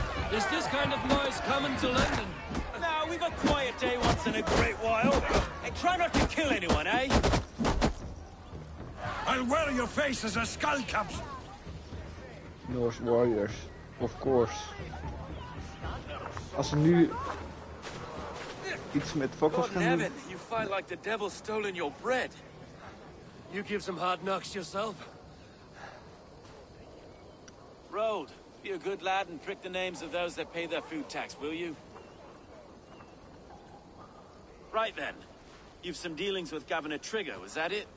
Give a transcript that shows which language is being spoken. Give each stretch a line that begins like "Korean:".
English: Is this kind of noise coming to London? Now, we've a quiet day once in a great while. And try not to kill anyone, eh? I'll wear your faces as skull caps. Norse Warriors, of course.
Dutch: Als ze nu iets met fakkels
English: God in
Dutch: gaan doen.
English: heaven, you fight like the devil's stolen your bread. You give some hard knocks yourself? Road, be a good lad and prick the names of those that pay their food tax, will you? Right then. You've some dealings with Governor Trigger, was that it?